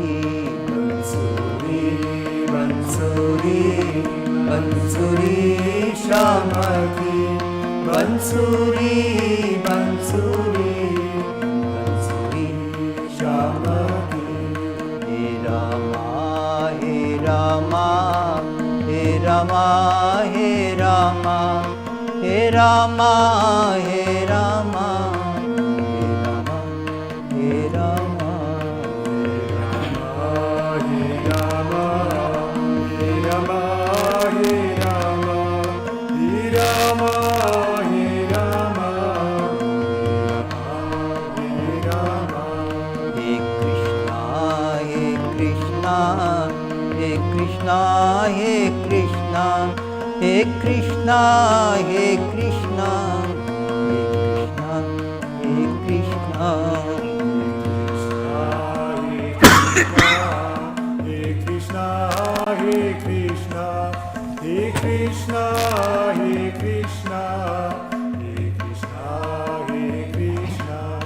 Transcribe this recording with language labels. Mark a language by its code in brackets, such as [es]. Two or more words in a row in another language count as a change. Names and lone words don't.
[sa] Bansuri, Bansuri, Bansuri, Shabaki, Bansuri, Bansuri, Bansuri, Shabaki. हे रामा हे रामा हे रामा हे रामा हे रामा हे रामा हे रामा हरे राम हरे राम हरे राम हरे राम हरे राम हरे राम. हे कृष्णा हे कृष्णा हे कृष्णा हे कृष्णा हे कृष्णा हे कृष्णा हे कृष्णा हरे कृष्ण हरे कृष्ण हरे कृष्ण हरे कृष्ण हरे कृष्ण हरे कृष्ण,